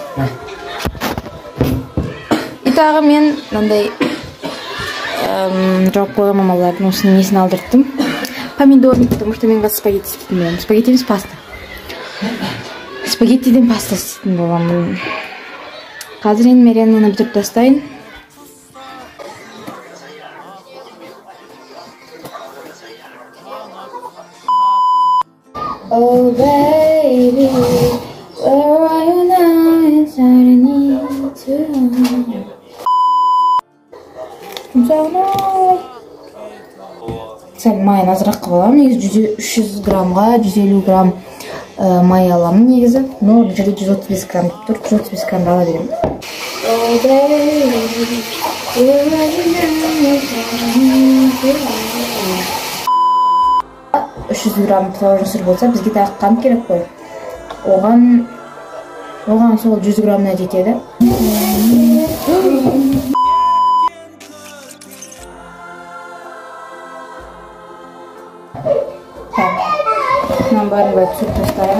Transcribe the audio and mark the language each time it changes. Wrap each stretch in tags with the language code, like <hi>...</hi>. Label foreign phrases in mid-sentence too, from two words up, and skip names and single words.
<kk>Итағы мен мынандай жауып қойған мамалардың осының несін алдырттым.</kk> <ru>Помидорный, потому что</ru> <kk>мен қазір спагетти істейтін боламын. Спагетти емес паста. Спагеттиден паста істейтін боламын. Қазір енді мәренені бітіріп тастайын.</kk> <en>Oh baby, where are you now? It's all I need to know.</en> <kk>Сәл майын азырақ қылып аламын. Негізі 300 граммға 150 грамм май аламын негізі. Но бұл жерде 135 грамм тұр. 135 грамм ала беремін.</kk> <en>Oh baby, where are you now?</en> <kk>300 грамм творожный сыр болса, бізге тағы қант керек қой. Оған сол 100 граммна жетеді. Мынаны бәрін бәрі түсіріп тастаймын.</kk>